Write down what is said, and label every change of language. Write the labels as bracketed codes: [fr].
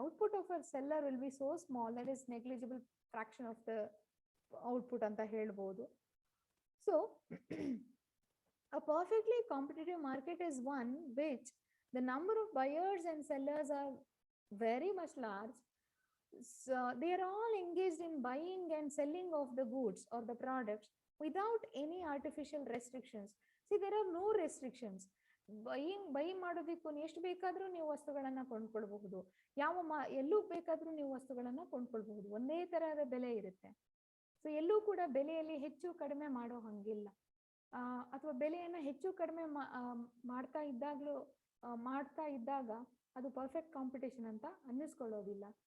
[en] output of a seller will be so small that is negligible fraction of the output [kn] ಅಂತ ಹೇಳ್ಬೋದು. [en] So a perfectly competitive market is one which the number of buyers and sellers are very much large. So they are all engaged in buying and selling of the goods or the products without any artificial restrictions. See, there are no restrictions. [kn] By ಮಾಡೋದಕ್ಕೂ ಎಷ್ಟು ಬೇಕಾದ್ರೂ ನೀವು ವಸ್ತುಗಳನ್ನ ಕೊಂಡ್ಕೊಳ್ಬಹುದು, ಎಲ್ಲೂ ಬೇಕಾದ್ರೂ ನೀವು ವಸ್ತುಗಳನ್ನ ಕೊಂಡ್ಕೊಳ್ಬಹುದು. ಒಂದೇ ತರಹದ ಬೆಲೆ ಇರುತ್ತೆ. ಸೊ ಎಲ್ಲೂ ಕೂಡ ಬೆಲೆಯಲ್ಲಿ ಹೆಚ್ಚು ಕಡಿಮೆ ಮಾಡೋ ಹಂಗಿಲ್ಲ. ಅಥವಾ ಬೆಲೆಯನ್ನ ಹೆಚ್ಚು ಕಡಿಮೆ ಮಾಡ್ತಾ ಇದ್ದಾಗ ಅದು ಪರ್ಫೆಕ್ಟ್ ಕಾಂಪಿಟೇಷನ್ ಅಂತ ಅನ್ನಿಸ್ಕೊಳ್ಳೋದಿಲ್ಲ.